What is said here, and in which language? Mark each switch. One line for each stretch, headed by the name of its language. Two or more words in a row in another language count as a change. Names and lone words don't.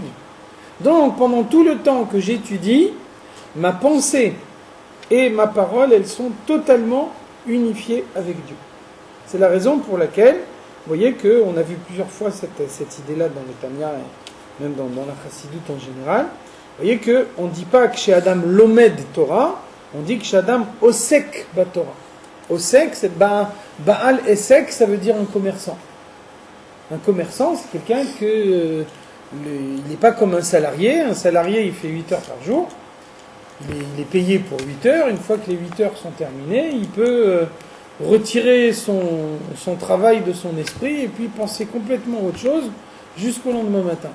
French: Donc, pendant tout le temps que j'étudie, ma pensée et ma parole, elles sont totalement unifiées avec Dieu. C'est la raison pour laquelle, vous voyez qu'on a vu plusieurs fois cette idée-là dans le Tanya, et même dans la Chassidoute en général. Vous voyez qu'on ne dit pas que chez
Hebrew: אדם לומד תורה,
French: on dit que chez
Hebrew: אדם עוסק בתורה. עוסק,
French: c'est
Hebrew: בעל עסק,
French: ça veut dire un commerçant. Un commerçant, c'est quelqu'un que il n'est pas comme un salarié. Un salarié, il fait 8 heures par jour. Il est payé pour 8 heures. Une fois que les 8 heures sont terminées, il peut retirer son travail de son esprit et puis penser complètement à autre chose jusqu'au lendemain matin.